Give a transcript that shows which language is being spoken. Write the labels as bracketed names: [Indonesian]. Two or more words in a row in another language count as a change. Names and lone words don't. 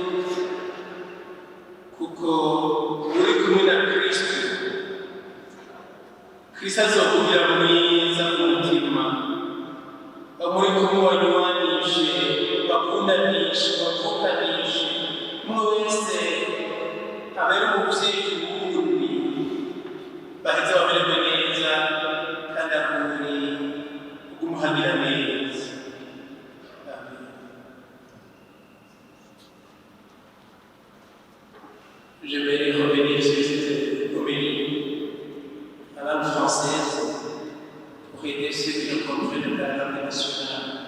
[Rundi] kuko uri kumwe na Kristo azokugira mwiza mu mutima bamuri kumuwanywanishe bakundanishe bavukanishe umwe wese abere umubyeyi wundi baheze bamererwe neza kandi ahuri kumuhanira neza. Amen. [French] Je vais revenir sur cette homélie à la langue française pour aider ceux qui ne comprennent pas la langue nationale.